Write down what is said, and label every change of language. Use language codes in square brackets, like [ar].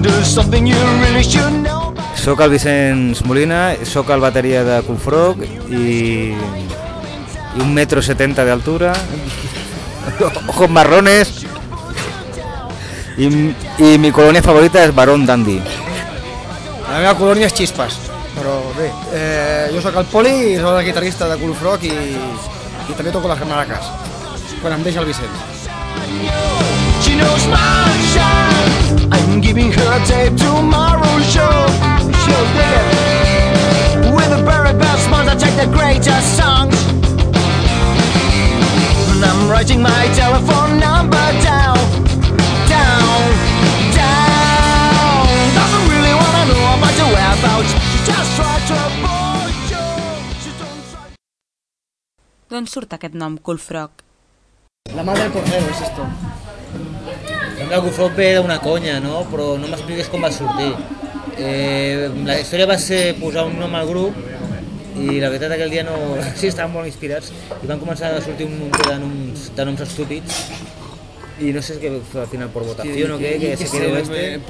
[en] something you really should know. [ca] Soc el Vicenç Molina, soc el bateria de Cool Frog i 1,70 m d'altura, [es] ojos marrones, [ca] i mi colònia favorita és Barón Dandy. La meva colònia és Chispas, però bé, jo sóc el Poli, sóc el guitarrista de Cool Frog i també toco les maracas, quan em deixa el Vicenç. [en] She knows my shine. I'm giving her a tape tomorrow's show. She'll dig it. With a very best smile, I'll take the greatest song. And I'm writing my telephone number down. Down, down. Doesn't really wanna know about the whereabouts. She just tried to avoid you. She don't try. [ca] D'on surt aquest nom, Cool Frog? [es] La madre del cordero, és esto. [ca] Sembla que Cool Frog era una conya, no? Però no m'expliques com va sortir. La història va ser posar un nom al grup i la veritat aquell dia no... Sí, estàvem molt inspirats i van començar a sortir un munt de noms estúpids i no sé si al final per votació sí, o no què, [es] que se quedó este.